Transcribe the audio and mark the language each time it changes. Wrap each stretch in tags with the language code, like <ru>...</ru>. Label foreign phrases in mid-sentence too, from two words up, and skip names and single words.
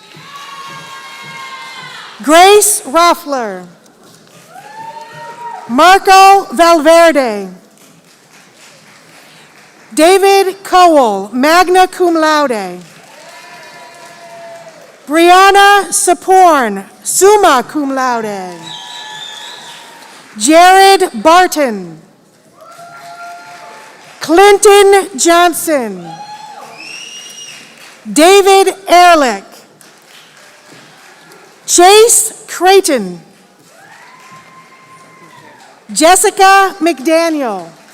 <en>Grace Roffler. Marco Valverde. David Cowell,</en> <la>magna cum laude.</la> <en>Brianna Saporn,</en> <la>summa cum laude.</la> <en>Jared Barton. Clinton Johnson. David Ehrlich. Chase Creighton. Jessica McDaniel.</en>